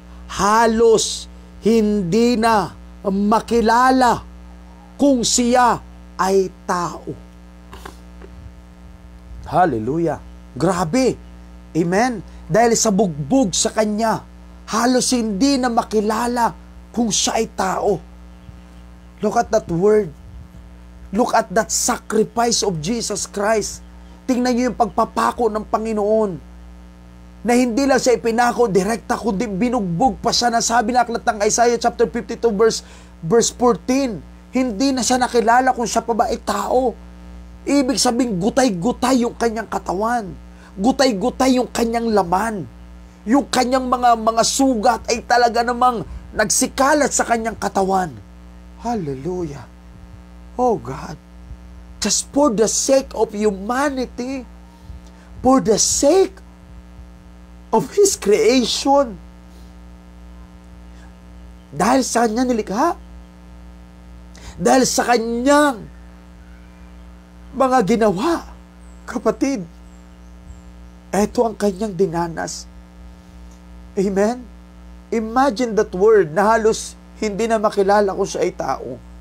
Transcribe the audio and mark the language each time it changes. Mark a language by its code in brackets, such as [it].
[tl] Halos hindi na makilala kung siya ay tao. Hallelujah. Grabe. Amen. Dahil sa bugbog sa kanya, halos hindi na makilala kung siya ay tao. [en] Look at that word. Look at that sacrifice of Jesus Christ. [tl] Tingnan niyo yung pagpapako ng Panginoon. Na hindi lang siya ipinako direkta, kundi binugbog pa siya. Nasabi na aklat ng Isaiah chapter 52 verse 14. Hindi na siya nakilala kung siya pa ba ay tao. Ibig sabihin, gutay-gutay yung kanyang katawan. Gutay-gutay yung kanyang laman. Yung kanyang mga sugat ay talaga namang nagsikalat sa kanyang katawan. [en] Hallelujah. Oh God. Just for the sake of humanity. For the sake of His creation. [tl] Dahil sa kanya nilikha. Dahil sa kanyang mga ginawa. Kapatid, ito ang kanyang dinanas. Amen? [en] Imagine that word [tl] na halos hindi na makilala kung siya ay tao.